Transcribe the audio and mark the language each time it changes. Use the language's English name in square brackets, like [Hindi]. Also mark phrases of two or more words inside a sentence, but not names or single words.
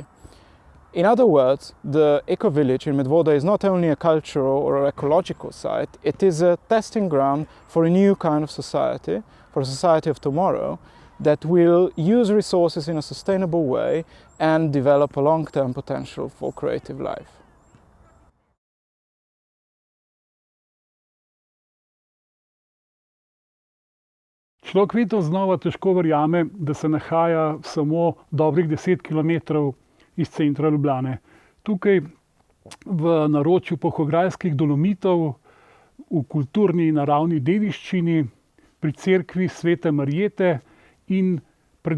[English] In other words, the Eco-Village in Medvode is not only a cultural or ecological site, it is a testing ground for a new kind of society, for a society of tomorrow, that will use resources in a sustainable way and develop a long-term potential for creative life. [Slovenian] Človek vedno znova težko verjame, da se nahaja samo dobrih 10 kilometrov iz centra Ljubljane. Tukaj v naročju Polhograjskih Dolomitov, v kulturni in naravni dediščini, pri cerkvi Svete Marjete in pred